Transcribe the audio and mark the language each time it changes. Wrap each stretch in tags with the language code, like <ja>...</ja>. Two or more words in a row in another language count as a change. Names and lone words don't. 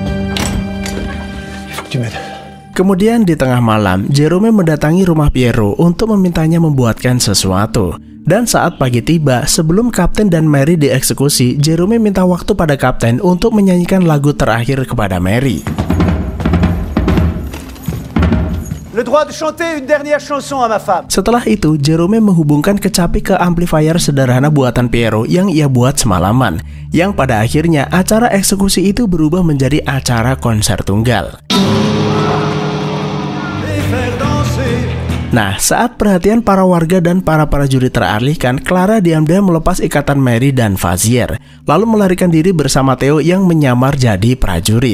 <id>Kemudian di tengah malam, Jerome mendatangi rumah Piero untuk memintanya membuatkan sesuatu. Dan saat pagi tiba, sebelum Kapten dan Mary dieksekusi, Jerome minta waktu pada Kapten untuk menyanyikan lagu terakhir kepada Mary.</id> <fr>Le droit de chanter une dernière chanson à ma femme.</fr> <id>Setelah itu, Jerome menghubungkan kecapi ke amplifier sederhana buatan Piero yang ia buat semalaman, yang pada akhirnya acara eksekusi itu berubah menjadi acara konser tunggal. Nah, saat perhatian para warga dan para prajurit teralihkan, Clara diam-diam melepas ikatan Mary dan Fazier, lalu melarikan diri bersama Theo yang menyamar jadi prajurit.</id>